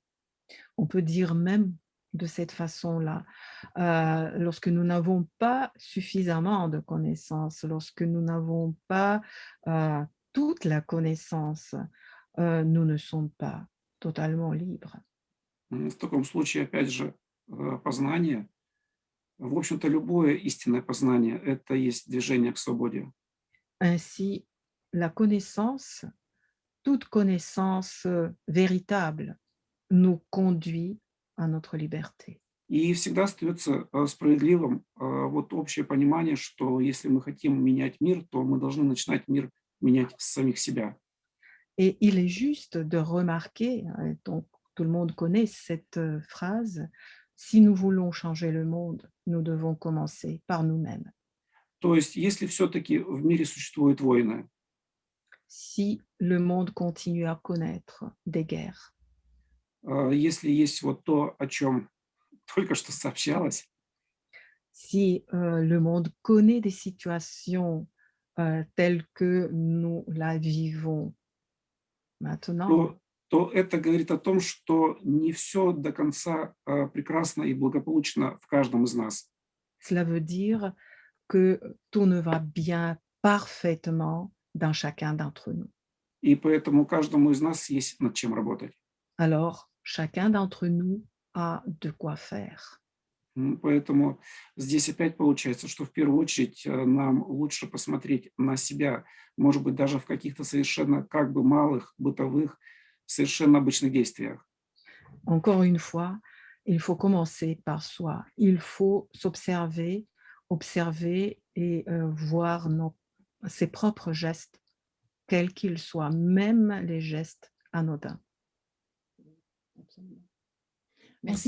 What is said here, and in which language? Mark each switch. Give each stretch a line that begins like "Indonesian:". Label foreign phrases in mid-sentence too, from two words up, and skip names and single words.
French: On peut dire même de cette façon-là, lorsque nous n'avons pas suffisamment de connaissances, lorsque nous n'avons pas toute la connaissance, nous ne sommes pas totalement libres.
Russian: В таком случае, опять же, познание, в общем-то, любое истинное познание– это есть движение к свободе.
French: Ainsi, la connaissance, toute connaissance véritable nous conduit à notre liberté.
Russian: И всегда остается справедливым вот общее понимание, что если мы хотим менять мир, то мы должны начинать мир менять с самих себя.
French: Et il est juste de remarquer, donc tout le monde connaît cette phrase, si nous voulons changer le monde, nous devons commencer par nous-mêmes.
Russian: То есть, если все-таки в мире существуют войны,
French: Si le monde continue à connaître des guerres,
Russian: если есть вот то, о чем только что сообщалось,
French: si le monde connaît des situations telles que nous la vivons maintenant,
Russian: то это говорит о том, что не все до конца прекрасно и благополучно в каждом из нас.
French: cela veut dire que tout ne va bien parfaitement dans chacun d'entre nous.
Russian: И поэтому каждому из нас есть над чем работать.
French: Alors, chacun d'entre nous a de quoi faire.
Russian: Поэтому здесь опять получается, что в первую очередь нам лучше посмотреть на себя, может быть, даже в каких-то совершенно как бы малых, бытовых, совершенно обычных действиях.
French: Encore une fois, il faut commencer par soi. Il faut s'observer, observer et voir ses propres gestes, quels qu'ils soient, même les gestes anodins. Absolument. Merci.